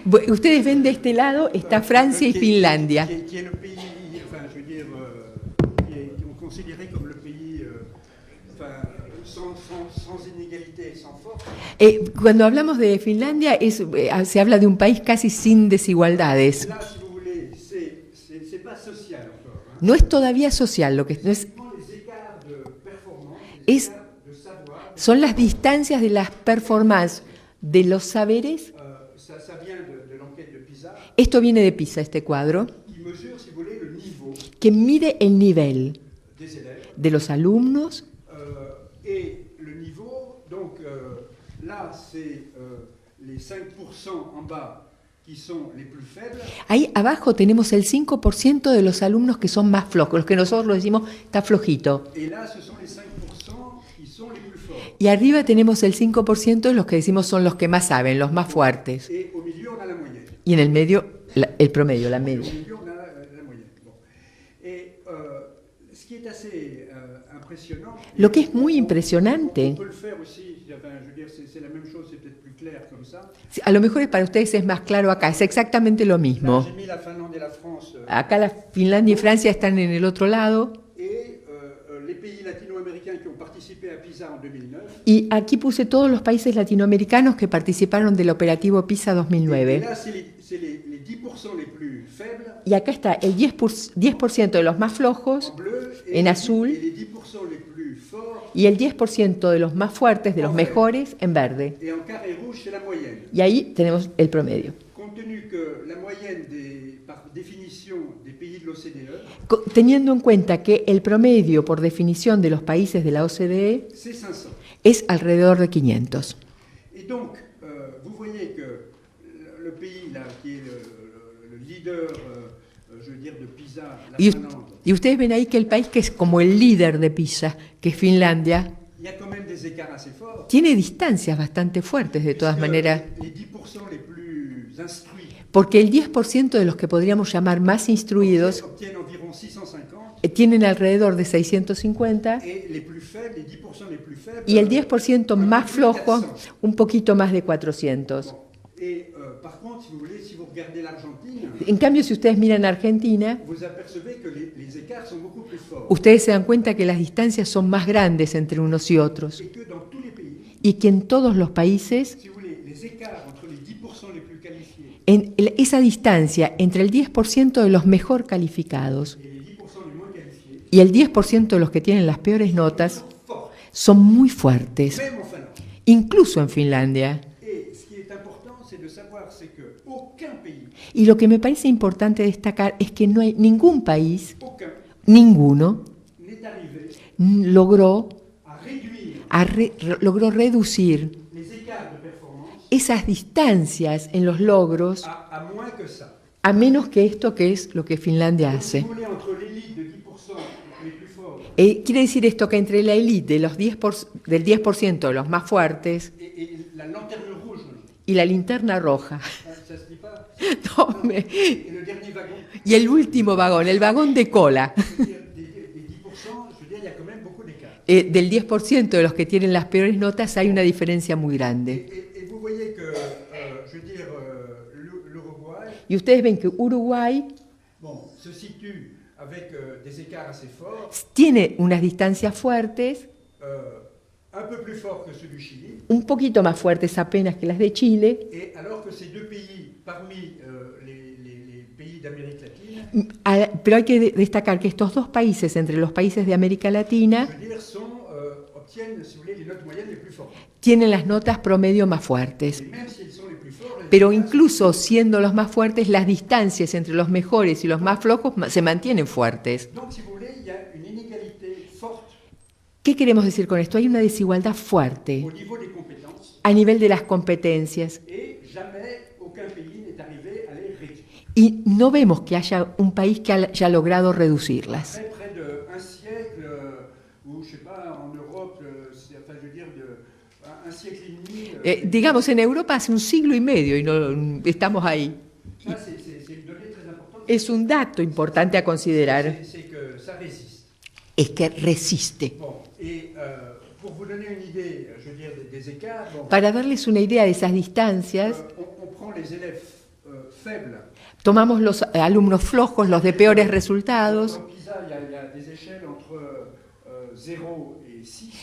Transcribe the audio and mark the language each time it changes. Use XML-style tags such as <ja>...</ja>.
<es>Ustedes ven de este lado, está Francia y Finlandia.</es> <fr>Qui est le pays, enfin, je veux dire, qui est considéré comme le pays, enfin, sans inégalité et sans force.</fr> <es>Cuando hablamos de Finlandia, se habla de un país casi sin desigualdades.</es> <fr>Là, si vous voulez, c'est pas social encore. Hein.</fr> <es>No es todavía social, lo que no es,</es> <fr>Les écarts de performance,</fr> <es>es</es> <fr>écarts de savoir,</fr> <es>son las distancias de las performances de los saberes.</es> <fr>ça vient de l'enquête de PISA,</fr> <es>Esto viene de PISA, este cuadro,</es> <fr>qui mesure, si vous voulez, le niveau</fr> <es>que mide el nivel</es> <fr>des élèves.</fr> <es>de los alumnos.</es> <fr>Et le niveau, donc là, c'est les 5% en bas qui sont les plus faibles.</fr> <es>Ahí abajo tenemos el 5% de los alumnos que son más flojos, los que nosotros decimos está flojito.</es> <fr>Et là, ce sont les 5% qui sont les plus forts.</fr> <es>Y arriba tenemos el 5% de los que decimos son los que más saben, los más fuertes.</es> <fr>Et au milieu, on a la moyenne.</fr> <es>Y en el medio, el promedio, la</es> <fr>Au</fr> <es>media.</es> <fr>milieu, on a la moyenne. Bon. Et ce qui est assez impressionnant.</fr> <es>Lo que es muy impresionante,</es> <fr>On peut le faire aussi. Enfin, je veux dire, c'est la même chose, c'est peut-être plus clair comme ça.</fr> <es>a lo mejor para ustedes es más claro acá, es exactamente lo</es> <fr>Là,</fr> <es>mismo.</es> <fr>j'ai mis la Finlande et la France.</fr> <es>Acá la Finlandia y Francia están en el otro lado.</es> <fr>Et les pays latino-américains qui ont participé à PISA en 2009.</fr> <es>Y aquí puse todos los países latinoamericanos que participaron del operativo PISA</es> <fr>Et</fr> <es>2009.</es> <fr>là, c'est les 10% les plus faibles</fr> <es>Y acá está el 10% de los más flojos</es> <fr>en bleu</fr> <es>en azul</es> <fr>et les 10% les plus forts.</fr> <es>y el 10% de los más fuertes, de los mejores, en verde.</es> <fr>Et en carré rouge, c'est la moyenne.</fr> <es>Y ahí tenemos el promedio.</es> <fr>Compte tenu que la moyenne, par définition, des pays de l'OCDE,</fr> <es>Teniendo en cuenta que el promedio, por definición, de los países de la OCDE</es> <fr>c'est 500.</fr> <es>es alrededor de 500.</es> <fr>Et donc, vous voyez que le pays là, qui est le leader, je veux dire, de PISA, la Finlande,</fr> <es>Y ustedes ven ahí que el país que es como el líder de PISA, que es Finlandia,</es> <fr>il y a quand même des écarts assez forts.</fr> <es>tiene distancias bastante fuertes de todas</es> <fr>Parce que</fr> <es>maneras,</es> <fr>les 10% les plus instruits</fr> <es>porque el 10% de los que podríamos llamar más instruidos</es> <fr>obtiennent environ 650</fr> <es>tienen alrededor de 650</es> <fr>et les plus faibles, les 10% les plus faibles,</fr> <es>y el 10% más</es> <fr>plus de</fr> <es>flojo</es> <fr>400.</fr> <es>un poquito más de 400.</es> <fr>Bon. Et par contre, si vous voulez, si vous regardez l'Argentine,</fr> <es>En cambio, si ustedes miran Argentina,</es> <fr>vous apercevez que les écarts sont beaucoup plus forts.</fr> <es>ustedes se dan cuenta que las distancias son más grandes entre unos y otros</es> <fr>Et que dans tous les pays,</fr> <es>y que en todos los países</es> <fr>si vous voulez, les écarts entre les 10% les plus qualifiés</fr> <es>esa distancia entre el 10% de los mejor calificados</es> <fr>et les 10% les moins qualifiés</fr> <es>y el 10% de los que tienen las peores notas</es> <fr>sont forts,</fr> <es>son muy fuertes,</es> <fr>même en Finlande.</fr> <es>incluso en Finlandia.</es> <fr>Et ce qui est important, c'est de savoir, c'est que aucun pays,</fr> <es>Y lo que me parece importante destacar es que no hay ningún país,</es> <fr>aucun,</fr> <es>ninguno,</es> <fr>n'est arrivé</fr> <es>logró,</es> <fr>à réduire</fr> <es>logró reducir</es> <fr>les écarts de performance</fr> <es>esas distancias en los logros</es> <fr>à moins que ça.</fr> <es>a menos que esto que es lo que Finlandia</es> <fr>Donc, si</fr> <es>hace.</es> <fr>vous voulez, entre l'élite de 10% les plus forts</fr> <es>Quiere decir esto que entre la élite de los 10%, del 10% de los más fuertes</es> <fr>et la lanterne rouge,</fr> <es>y la linterna roja,</es> <fr>ça se dit pas,</fr> <es>no,</es> <fr>et le dernier wagon,</fr> <es>y el último vagón, el vagón de cola,</es> <fr>je veux dire, des 10%, je veux dire, il y a quand même beaucoup d'écarts.</fr> <es>del 10% de los que tienen las peores notas hay una diferencia muy grande.</es> <fr>Et vous voyez que, je veux dire, l'Uruguay,</fr> <es>Y ustedes ven que Uruguay</es> <fr>bon, se situe avec des écarts assez forts,</fr> <es>tiene unas distancias fuertes,</es> <fr>un peu plus forts que ceux du Chili,</fr> <es>un poquito más fuertes apenas que las de Chile,</es> <fr>et alors que ces deux pays, parmi les pays d'Amérique latine,</fr> <es>pero hay que destacar que estos dos países, entre los países de América Latina,</es> <fr>je veux dire, obtiennent, si vous voulez, les notes moyennes les plus fortes.</fr> <es>tienen las notas promedio más fuertes.</es> <fr>Et même s'ils sont les plus forts, les</fr> <es>Pero</es> <fr>écarts</fr> <es>incluso siendo los más fuertes, las distancias entre los mejores y los más flojos se mantienen fuertes.</es> <fr>sont- Donc, si vous voulez, il y a une inégalité forte</fr> <es>¿Qué queremos decir con esto? Hay una desigualdad fuerte</es> <fr>au niveau des compétences,</fr> <es>a nivel de las competencias</es> <fr>et jamais aucun pays n'est arrivé à les réduire.</fr> <es>y no vemos que haya un país que haya logrado reducirlas.</es> <fr>Après près d'un siècle, ou je sais pas, en Europe, enfin, je veux dire, un siècle et demi,</fr> <es>Digamos, en Europa hace un siglo y medio y no estamos ahí.</es> <fr>ça, c'est une donnée très importante.</fr> <es>Es un dato importante a considerar,</es> <fr>C'est que ça résiste.</fr> <es>es que resiste.</es> <fr>Bon, et pour vous donner une idée, je veux dire, des écarts, bon,</fr> <es>Para darles una idea de esas distancias,</es> <fr>on prend les élèves faibles.</fr> <es>tomamos los alumnos flojos, los de peores resultados.</es> <fr>Dans PISA, il y a des échelles entre 0 et 6.</fr>